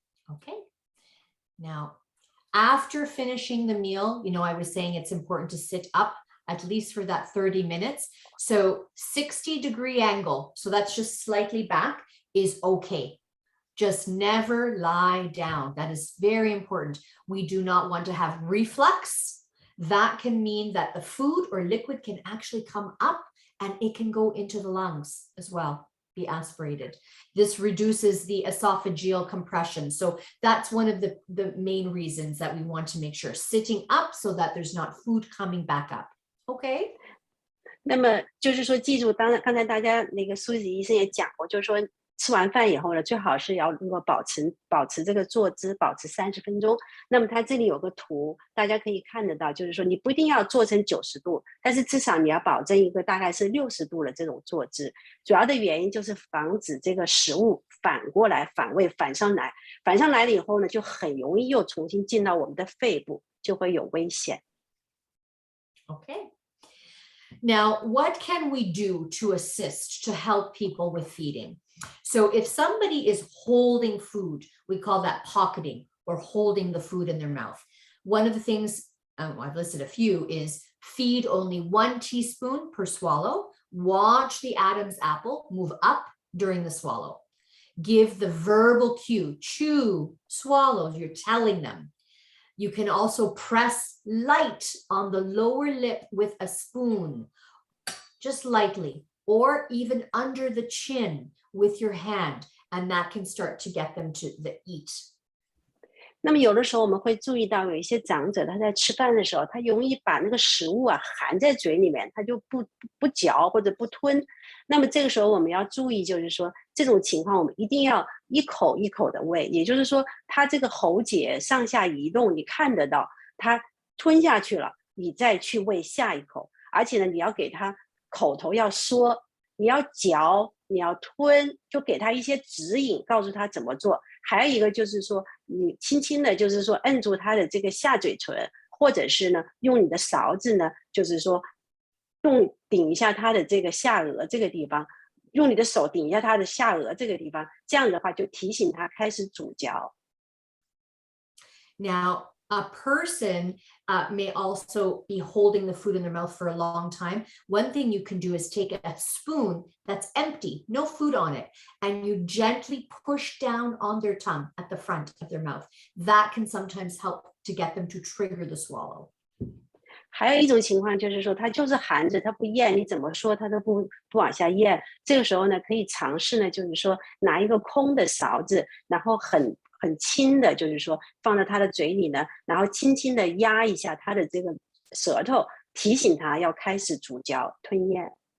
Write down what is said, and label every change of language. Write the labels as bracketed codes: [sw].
[en] Okay. Now, after finishing the meal, I was saying it's important to sit up at least for that 30 minutes. So 60-degree angle, so that's just slightly back, is okay. Just never lie down. That is very important. We do not want to have reflux. That can mean that the food or liquid can actually come up and it can go into the lungs as well, be aspirated. This reduces the esophageal compression. So that's one of the main reasons that we want to make sure sitting up so that there's not food coming back up. Okay? [zh] 那么就是说记住，刚才大家那个苏子医生也讲过，就是说吃完饭以后呢，最好是要能够保持这个坐姿，保持30分钟。那么它这里有个图，大家可以看得到，就是说你不一定要做成90度，但是至少你要保证一个大概是60度的这种坐姿。主要的原因就是防止这个食物反过来反胃反上来了以后呢，就很容易又重新进到我们的肺部，就会有危险。 [en] Okay. Now, what can we do to assist, to help people with feeding? So if somebody is holding food, we call that pocketing or holding the food in their mouth. One of the things, I've listed a few, is feed only 1 teaspoon per swallow. Watch the Adam's apple move up during the swallow. Give the verbal cue, chew, swallow, you're telling them. You can also press light on the lower lip with a spoon, just lightly, or even under the chin with your hand, and that can start to get them to eat. [zh] 那么有的时候我们会注意到有一些长者他在吃饭的时候，他容易把那个食物含在嘴里面，他就不嚼或者不吞。那么这个时候我们要注意，就是说这种情况我们一定要一口一口的喂，也就是说他这个喉结上下移动，你看得到他吞下去了，你再去喂下一口，而且呢你要给他口头要说，你要嚼，你要吞，就给他一些指引，告诉他怎么做。还有一个就是说，你轻轻的，就是说摁住他的这个下嘴唇，或者是呢，用你的勺子呢，就是说顶一下他的这个下颚这个地方，用你的手顶一下他的下颚这个地方，这样的话就提醒他开始咀嚼。 [en] Now, a person may also be holding the food in their mouth for a long time. One thing you can do is take a spoon that's empty, no food on it, and you gently push down on their tongue at the front of their mouth. That can sometimes help to get them to trigger the swallow. [zh] 还有一种情况就是说，他就是含着，他不咽，你怎么说他都不往下咽。这个时候呢，可以尝试呢，就是说拿一个空的勺子，然后很很轻的，就是说放在他的嘴里呢，然后轻轻的压一下他的这个舌头，提醒他要开始咀嚼吞咽。